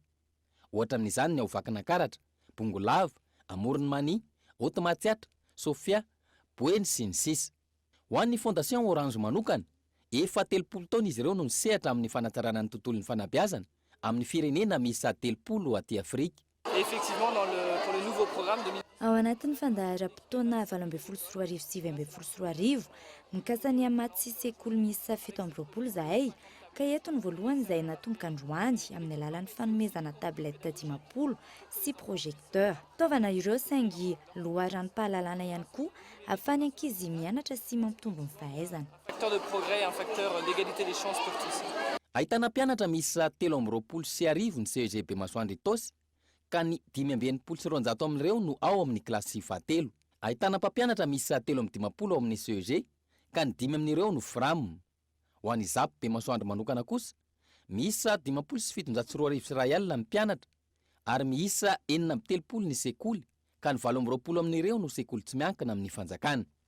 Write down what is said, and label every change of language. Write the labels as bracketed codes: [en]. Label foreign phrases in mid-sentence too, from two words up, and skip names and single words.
[mg] Ohatra amin'izany ny ao Vakinankaratra, Bongolava, Amoron'Mania, Haute-Matsiatra, Sofia, Boeny sy ny sisa. Ho an'ny Fondation Orange manokana, efa 30 taona izy ireo no nisehatra amin'ny fanatsarana ny tontolon'ny fanabeazana amin'ny firenena misy 30 aty Afrika. [fr] Effectivement pour le nouveau programme de [mg] Ao anatin'ny fandaharam-potoana 12 arivo sy 24 arivo, mikasany amaty sy sekoly misy 17 zahay, ka eto ny voalohany izay natomboka androany amin'ny alalan'ny fanomezana tablette 10 sy projecteur. Fitaovana ireo saingy loharanom-pahalalana ihany koa ahafahany ankizy mianatra sy mampitombo ny fahaizana. [fr] Facteur de progrès, un facteur d'égalité des chances pour tous. [mg] Ahitana mpianatra misy 13 sy arivo ny CEGP Masoandro Itosy, ka ny 590 amin'ireo no ao amin'ny klasy fahatelo. Ahitana mpampianatra misy 13 ao amin'ny CEG, ka ny 5 amin'ireo no FRAM. Ho an'ny ZAP Masoandro manokana kosa, miisa 57 arivo sy ray alina mpianatra, ary miisa 430 ny sekoly, ka ny 20 amin'ireo no sekoly tsy miankina amin'ny fanjakana.